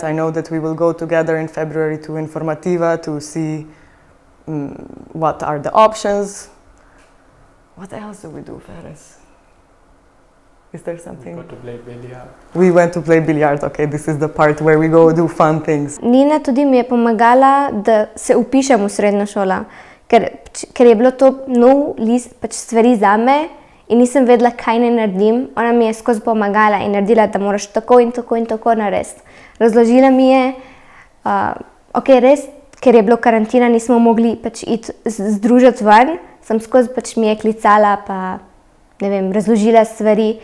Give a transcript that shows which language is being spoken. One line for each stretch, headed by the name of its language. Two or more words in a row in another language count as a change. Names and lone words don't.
English: I know that we will go together in February to Informativa to see what are the options. What else do we do, Feres? Is there something? We go to play billiard. We went to play billiard. Okay, this is the part where we go do fun things.
Slovenian: Nina tudi mi je pomagala, da se upišem v srednjo šolo, ker je bilo to nov list stvari zame in nisem vedela, kaj naj naredim. Ona mi je skozi pomagala in naredila, da moraš tako in tako in tako narediti. Razložila mi je, res, ker je bilo karantina, nismo mogli iti združiti ven, sem skozi mi je klicala, pa razložila stvari.